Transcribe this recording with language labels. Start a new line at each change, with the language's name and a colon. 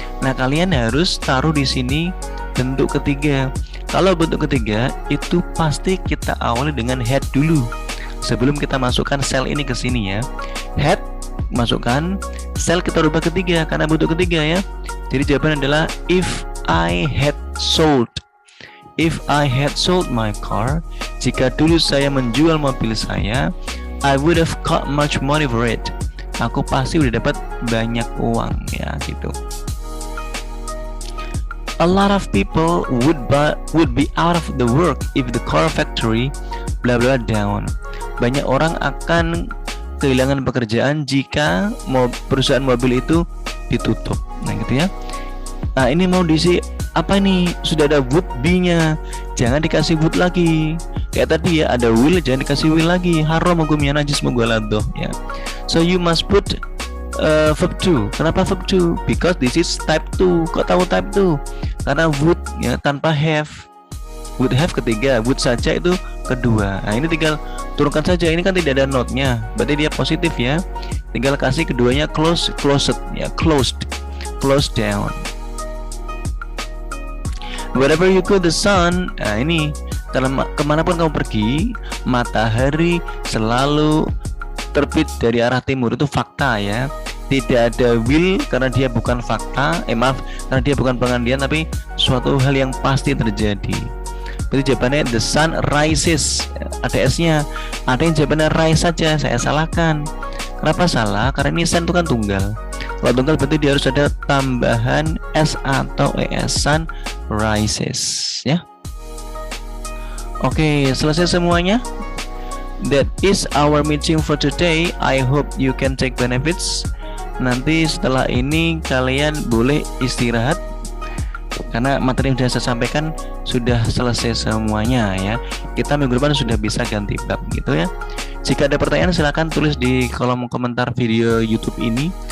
Indonesian: Nah, kalian harus taruh di sini bentuk ketiga. Kalau bentuk ketiga itu pasti kita awali dengan had dulu. Sebelum kita masukkan sel ini ke sini ya. Had masukkan, sel kita rubah ketiga karena bentuk ketiga ya. Jadi jawaban adalah
English: if I had sold. If I had sold my car,
Indonesian: jika dulu saya menjual mobil saya,
English: I would have got much money for it.
Indonesian: Aku pasti udah dapat banyak uang ya gitu.
English: A lot of people would be out of the work if the car factory blah blah down.
Indonesian: Banyak orang akan kehilangan pekerjaan jika perusahaan mobil itu ditutup. Nah gitu ya. Nah ini mau diisi apa nih? Sudah ada would be-nya. Jangan dikasih would lagi. Kayak tadi ya, ada will, jangan dikasih will lagi. Haram hukumnya najis mughaladhah ya.
English: So you must put verb 2. Kenapa verb 2? Because this is type 2.
Indonesian: Kok tahu type 2? Karena would ya tanpa have. Would have ketiga, would saja itu kedua. Nah ini tinggal turunkan saja. Ini kan tidak ada note-nya, berarti dia positif ya. Tinggal kasih keduanya closed ya, closed down.
English: Wherever you go the sun.
Indonesian: Nah ini kemanapun kamu pergi, matahari selalu terbit dari arah timur. Itu fakta ya. Tidak ada will karena dia bukan fakta. Karena dia bukan pengandian, tapi suatu hal yang pasti terjadi. Berarti jawabannya
English: the sun rises.
Indonesian: Ada S-nya. Ada yang jawabannya rise saja, saya salahkan. Kenapa salah? Karena ini sun itu kan tunggal. Kalau tunggal berarti dia harus ada tambahan S atau ES. Sun rises ya. Oke, selesai semuanya.
English: That is our meeting for today. I hope you can take benefits.
Indonesian: Nanti setelah ini kalian boleh istirahat karena materi yang sudah saya sampaikan sudah selesai semuanya ya. Kita minggu depan sudah bisa ganti bab gitu ya. Jika ada pertanyaan silahkan tulis di kolom komentar video YouTube ini.